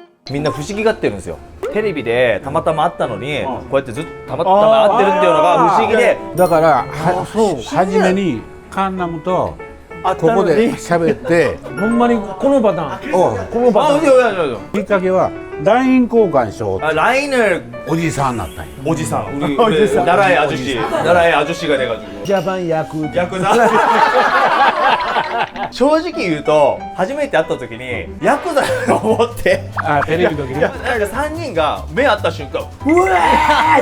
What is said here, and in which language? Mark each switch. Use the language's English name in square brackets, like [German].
[Japanese] みんな不思議がってるんですよ。テレビでたまたま会ったのに、こうやってずっとたまたま会ってるっていうのが不思議で。だから初めにカンナムとここで喋ってほんまにこのパターンこのパターンきっかけは LINE 交換しようって [Korean] 라인을 [Japanese] おじさんになったんや。 [Korean] 오지상 우리 나라의 아저씨가 돼가지고 [Japanese] ジャパン役 야쿠자 正直言うと初めて会った時にヤクザだと思ってあ、テレビの時になんか3人が目合った瞬間「うわー!」